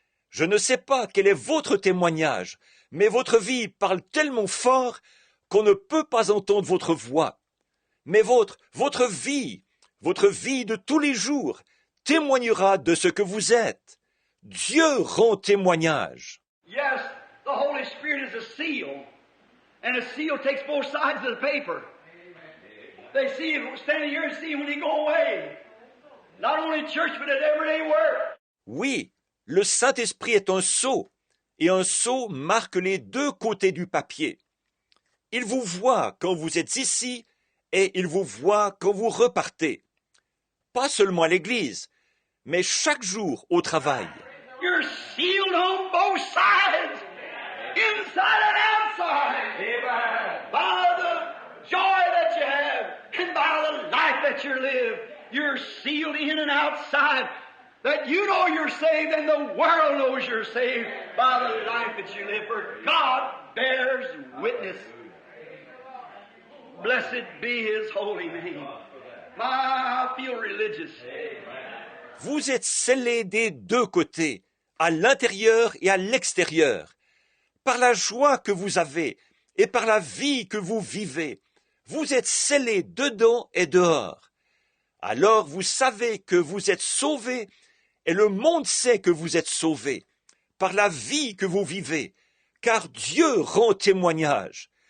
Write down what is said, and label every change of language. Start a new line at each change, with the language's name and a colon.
French: Je ne sais pas quel est votre témoignage, mais votre vie parle tellement fort qu'on ne peut pas entendre votre voix. Mais votre vie de tous les jours, témoignera de ce que vous êtes. Dieu rend témoignage.
English: Yes, the Holy Spirit is a seal, and a seal takes both sides of the paper. They see him standing here and see him when he go away. Not only church, but at everyday work.
French: Oui, le Saint-Esprit est un sceau, et un sceau marque les deux côtés du papier. Il vous voit quand vous êtes ici, et il vous voit quand vous repartez. Pas seulement à l'église, mais chaque jour au travail.
English: You're sealed on both sides, inside and outside. By the joy that you have, and by the life that you live, you're sealed in and outside. That you know you're saved, and the world knows you're saved by the life that you live. For God bears witness. Blessed be His holy name. I feel religious.
French: Vous êtes scellés des deux côtés, à l'intérieur et à l'extérieur, par la joie que vous avez et par la vie que vous vivez. Vous êtes scellés dedans et dehors. Alors vous savez que vous êtes sauvés et le monde sait que vous êtes sauvés par la vie que vous vivez, car Dieu rend témoignage.